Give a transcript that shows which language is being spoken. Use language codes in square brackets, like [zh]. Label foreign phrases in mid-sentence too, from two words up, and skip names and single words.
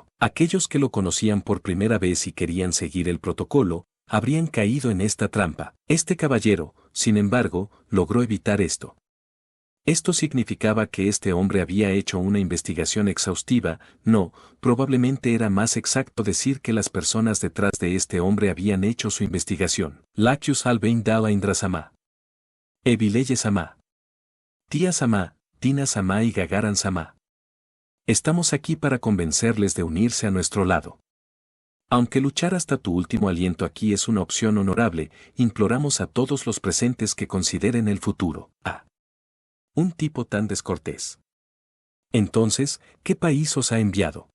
[es] Aquellos que lo conocían por primera vez y querían seguir el protocolo, habrían caído en esta trampa. Este caballero, sin embargo, logró evitar esto. Esto significaba que este hombre había hecho una investigación exhaustiva. No, probablemente era más exacto decir que las personas detrás de este hombre habían hecho su investigación. Lacus Albein Dala Indra-sama. Evileye-sama. Tía-sama, Tina-sama y Gagaran-sama. Estamos aquí para convencerles de unirse a nuestro lado. Aunque luchar hasta tu último aliento aquí es una opción honorable, imploramos a todos los presentes que consideren el futuro. Un tipo tan descortés. Entonces, ¿qué país os ha enviado?